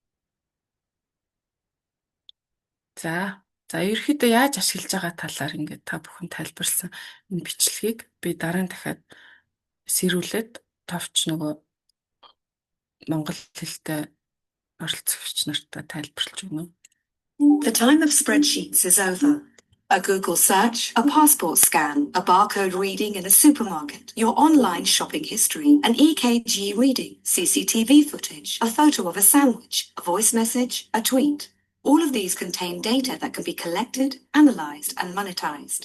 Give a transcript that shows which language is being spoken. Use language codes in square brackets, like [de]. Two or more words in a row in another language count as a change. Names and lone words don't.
[mn] За ерөөхдөө яаж ашиглаж байгаа талаар ингээд та бүхэн тайлбарлсан энэ бичлэгийг би дараа нь дахиад сэрүүлээд товч нөгөө монгол хэлтэй оролцогч нартай тайлбарлаж өгнө. [en] The time of spreadsheets is over. A Google search, a passport scan, a barcode reading in a supermarket, your online shopping history, an EKG reading, CCTV footage, a photo of a sandwich, a voice message, a tweet. All of these contain data that can be collected, analyzed, and monetized.